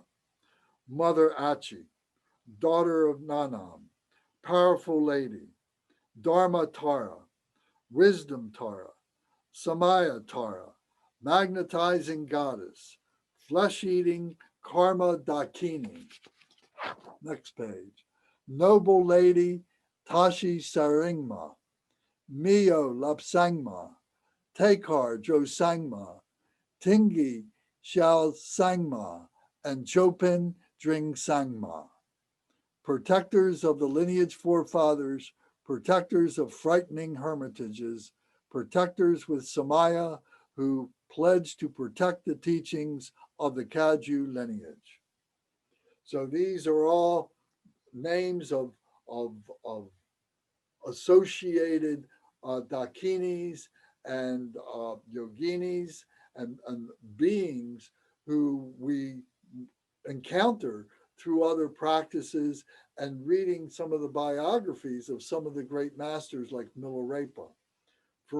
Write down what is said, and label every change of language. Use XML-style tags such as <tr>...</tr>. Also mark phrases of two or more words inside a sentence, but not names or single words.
<en>Mother Achi, daughter of Nanam, powerful lady, Dharma Tara, wisdom Tara, Samaya Tara, magnetizing goddess, flesh-eating Karma Dakini. Next page. Noble lady Tashi Saringma, Mio Lapsangma, Tekar Josangma, Tingi Xiao Sangma, and Chopin Dring Sangma. Protectors of the lineage forefathers, protectors of frightening hermitages, protectors with Samaya who pledge to protect the teachings of the Kagyu lineage. So these are all names of associated dakinis and yoginis and beings who we encounter through other practices and reading some of the biographies of some of the great masters like Milarepa.</en>